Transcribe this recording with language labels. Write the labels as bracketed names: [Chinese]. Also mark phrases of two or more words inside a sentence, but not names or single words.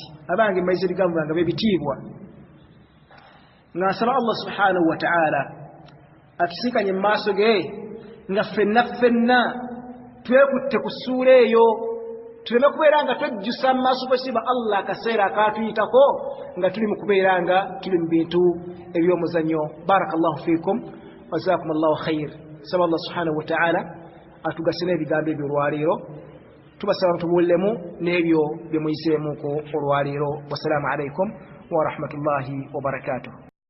[Ganda] Abange maize ebigambo byange b'ebitiibwa nga nsaba [Arabic] الله سبحانه وتعالى [Ganda] atusinkanye mu maaso ge nga ffenna twekutte ku ssuula eyo, tuleme kubeera nga twejjusa mu maaso g'essiba Allah akaseera akaatuyitako nga tuli mu kubeera nga tuli mu bintu eby'omuzannyo. [Arabic] بارك الله فيكم وجزاكم الله خير. [Ganda] Saba [Arabic] الله سبحانه وتعالى [Ganda] atugase n'ebigambo ebyo olwaleero, tubasaba tubuulemu n'ebyo bye muyiseemuuko olwaleero. [Arabic] والسلام عليكم ورحمة الله وبركاته.